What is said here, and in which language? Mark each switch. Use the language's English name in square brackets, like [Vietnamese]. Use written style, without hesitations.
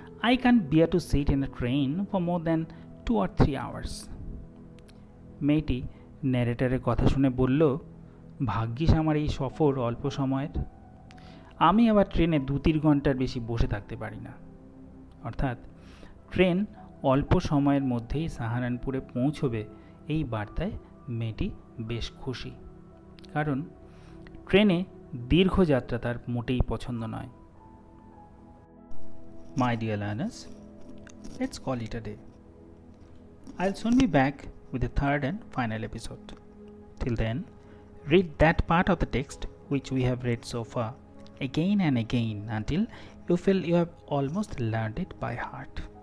[English] I can't bear to sit in a train for more than 2 or 3 hours. [Bangla] মেয়েটি ন্যারেটারের কথা শুনে বলল, ভাগ্যিস আমার এই সফর অল্প সময়ের, আমি আবার ট্রেনে 2-3 ঘন্টার বেশি বসে থাকতে পারি না। অর্থাৎ ট্রেন অল্প সময়ের মধ্যেই সাহারানপুরে পৌঁছবে এই বার্তায় মেয়েটি বেশ খুশি, কারণ ট্রেনে দীর্ঘ যাত্রা তার মোটেই পছন্দ নয়। [English] My dear learners, let's call it a day. I'll soon be back with the third and final episode. Till then, read that part of the text which we have read so far again and again until you feel you have almost learned it by heart.